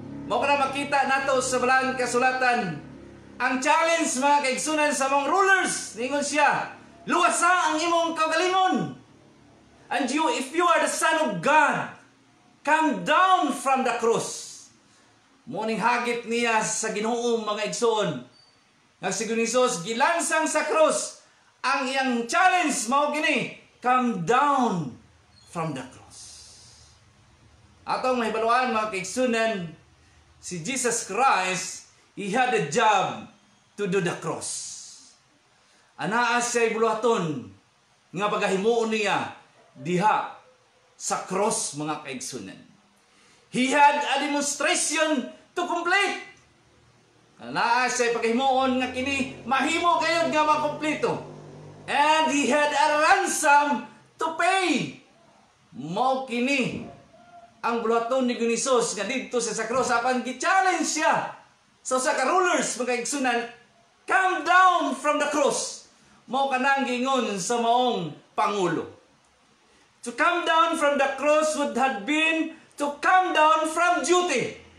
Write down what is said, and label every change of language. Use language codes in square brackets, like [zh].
[ceb] Mao kana makita nato sa balang kasulatan ang challenge mga kaigsunan sa mga rulers. Ningon siya, luwasa ang imong kaugalingon. [en] And if you are the Son of God, come down from the cross. [ceb] Muning hagit niya sa Ginoo mga igsoon. Nga si Hesus gilansang sa krus. Ang iyang challenge mao gini, [en] come down from the cross. [ceb] Atong mahibaluan mga kaigsunan, [en] si Jesus Christ, He had a job to do the cross. [ceb] Anaa siya'y buluhaton nga pagahimuon niya diha sa cross mga kaigsunan. [en] He had a demonstration to complete. [ceb] Anaa siya'y pagahimuon nga kini mahimo gayud nga makumpleto. [en] And He had a ransom to pay. [ceb] Mao kini ang buluhaton ni Hesus nga didto sa cross apan gi-challenge siya. [en] So sa rulers [ceb] mga kaigsunan, [en] come down from the cross. [ceb] Mao kanang gingon sa maong pangulo. [en] To come down from the cross would have been to come down from duty.